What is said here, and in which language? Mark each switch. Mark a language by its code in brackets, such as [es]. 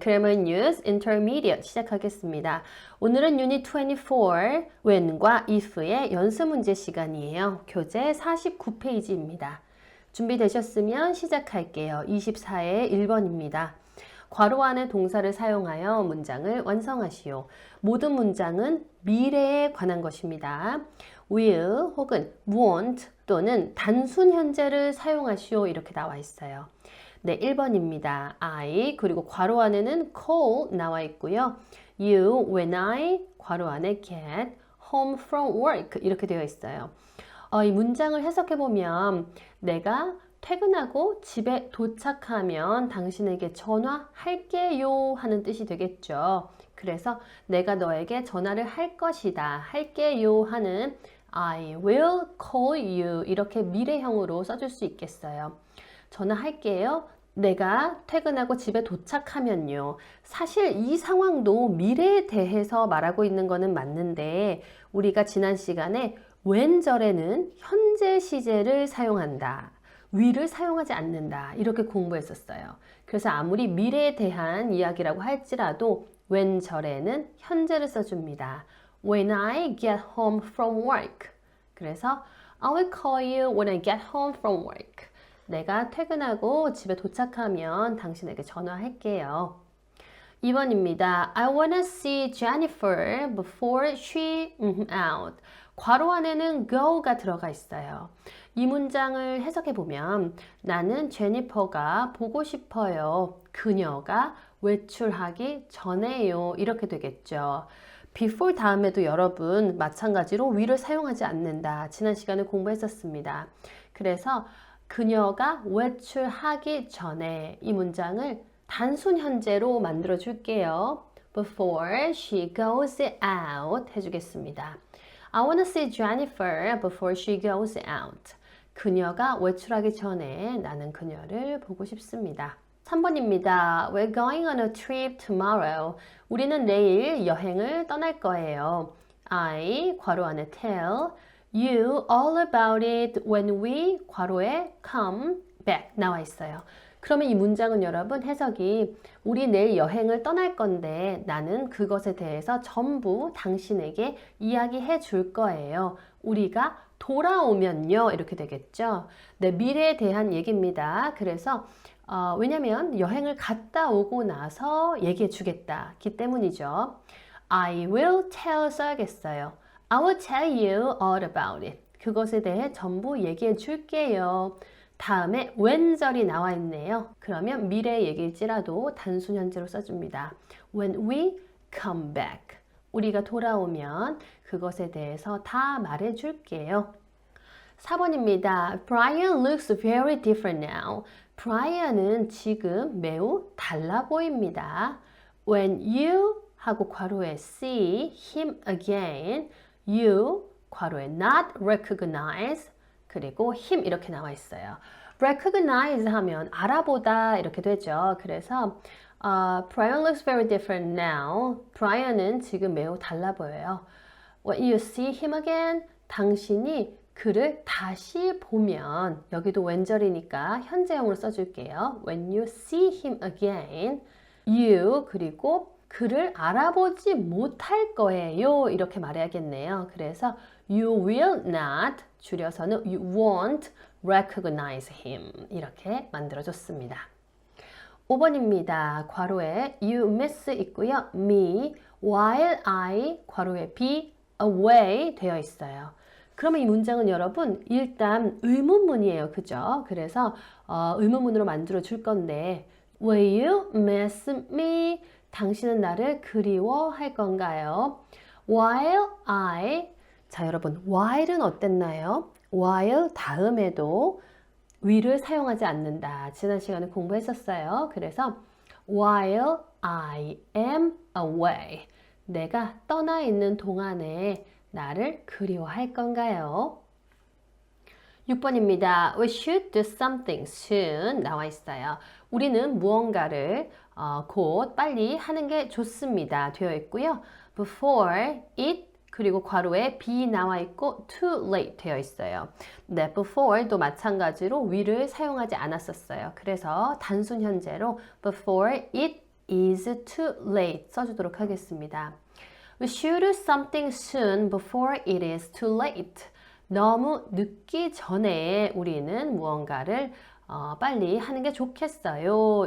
[ko] Grammar News Intermediate 시작하겠습니다. 오늘은 유닛 24 when과 if의 연습 문제 시간이에요. 교재 49페이지입니다. 준비되셨으면 시작할게요. 24의 1번입니다. 괄호 안에 동사를 사용하여 문장을 완성하시오. 모든 문장은 미래에 관한 것입니다. will 혹은 won't 또는 단순 현재를 사용하시오 이렇게 나와 있어요. 네, 1번입니다. I 그리고 괄호 안에는 call 나와 있고요. [en] You when I [ko] 괄호 안에 [en] get home from work [ko] 이렇게 되어 있어요. 이 문장을 해석해 보면 내가 퇴근하고 집에 도착하면 당신에게 전화할게요 하는 뜻이 되겠죠. 그래서 내가 너에게 전화를 할 것이다, 할게요 하는 [en] I will call you [ko] 이렇게 미래형으로 써줄 수 있겠어요. 전화할게요. 내가 퇴근하고 집에 도착하면요. 사실 이 상황도 미래에 대해서 말하고 있는 거는 맞는데 우리가 지난 시간에 when절에는 현재 시제를 사용한다. will을 사용하지 않는다. 이렇게 공부했었어요. 그래서 아무리 미래에 대한 이야기라고 할지라도 when절에는 현재를 써줍니다. [en] When I get home from work. 그래서 I will call you when I get home from work. [ko] 내가 퇴근하고 집에 도착하면 당신에게 전화할게요. 2번입니다. [en] I wanna see Jennifer before she out. [ko] 괄호 안에는 go가 들어가 있어요. 이 문장을 해석해 보면 나는 제니퍼가 보고 싶어요. 그녀가 외출하기 전에요. 이렇게 되겠죠. before 다음에도 여러분 마찬가지로 will을 사용하지 않는다. 지난 시간에 공부했었습니다. 그래서 그녀가 외출하기 전에 이 문장을 단순 현재로 만들어 줄게요. [en] Before she goes out [ko] 해주겠습니다. [en] I wanna see Jennifer before she goes out. [ko] 그녀가 외출하기 전에 나는 그녀를 보고 싶습니다. 3번입니다. [en] We're going on a trip tomorrow. [ko] 우리는 내일 여행을 떠날 거예요. [en] I [ko] 괄호 안에 [en] tell you all about it when we 괄호에 come back [ko] 나와 있어요. 그러면 이 문장은 여러분 해석이 우리 내일 여행을 떠날 건데 나는 그것에 대해서 전부 당신에게 이야기해 줄 거예요. 우리가 돌아오면요 이렇게 되겠죠. 네, 미래에 대한 얘기입니다. 그래서 왜냐면 여행을 갔다 오고 나서 얘기해 주겠다기 때문이죠. [en] I will tell [ko] 써야겠어요. [en] I will tell you all about it. [ko] 그것에 대해 전부 얘기해 줄게요. 다음에 when절이 나와 있네요. 그러면 미래 얘기일지라도 단순 현재로 써줍니다. [en] When we come back. [ko] 우리가 돌아오면 그것에 대해서 다 말해 줄게요. 4번입니다. [en] Brian looks very different now. [ko] Brian은 지금 매우 달라 보입니다. [en] When you 하고 괄호에 see him again, you 괄호에 not recognize 그리고 him [ko] 이렇게 나와 있어요. recognize 하면 알아보다 이렇게 되죠. [en] 그래서 Brian looks very different now. [ko] Brian은 지금 매우 달라 보여요. [en] When you see him again, [ko] 당신이 그를 다시 보면 여기도 when절이니까 현재형으로 써줄게요. [en] When you see him again, you [ko] 그리고 그를 알아보지 못할 거예요. 이렇게 말해야겠네요. [en] 그래서 you will not 줄여서는 you won't recognize him [ko] 이렇게 만들어줬습니다. 5번입니다. 괄호에 you miss 있고요. [en] me while I 괄호에 be away [ko] 되어 있어요. 그러면 이 문장은 여러분 일단 의문문이에요. 그죠? 그래서 의문문으로 만들어 줄 건데 [en] Will you miss me? [ko] 당신은 나를 그리워할 건가요? While I 자 여러분 while은 어땠나요? while 다음에도 will을 사용하지 않는다. 지난 시간에 공부했었어요. 그래서 [en] while I am away [ko] 내가 떠나 있는 동안에 나를 그리워할 건가요? 6번입니다. [en] We should do something soon 나와 있어요. [ko] 우리는 무언가를 곧 빨리 하는 게 좋습니다. 되어 있고요. Before it 그리고 괄호에 be 나와 있고 too late 되어 있어요. 네, before도 마찬가지로 we를 사용하지 않았었어요. 그래서 단순 현재로 [en] before it is too late [ko] 써주도록 하겠습니다. [en] We should do something soon before it is too late. [ko] 너무 늦기 전에 우리는 무언가를 빨리 하는 게 좋겠어요.